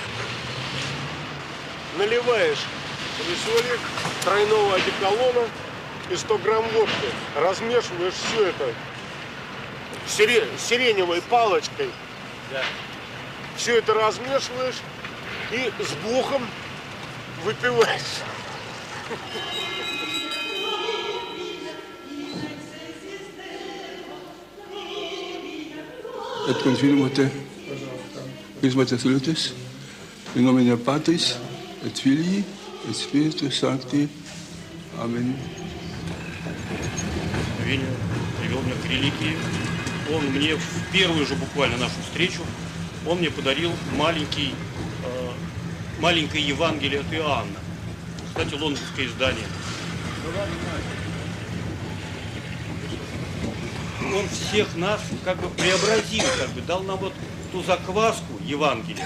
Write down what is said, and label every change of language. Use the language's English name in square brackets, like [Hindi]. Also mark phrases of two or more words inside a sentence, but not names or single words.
[Russian] Наливаешь весолик, тройного одеколона и 100 грамм водки. Размешиваешь все это сиреневой палочкой. Да. Все это размешиваешь и с бухом выпиваешь. [Latin] Et confirmate, Chrismate Salutis, in nomine Patris, et Filii, et Spiritus Sancti. [Russian] Аминь. Веня привел меня к религии. Он мне в первую же буквально нашу встречу, он мне подарил маленькое Евангелие от Иоанна. кстати, лондонское издание. Он всех нас как бы преобразил, как бы дал нам вот ту закваску Евангелия.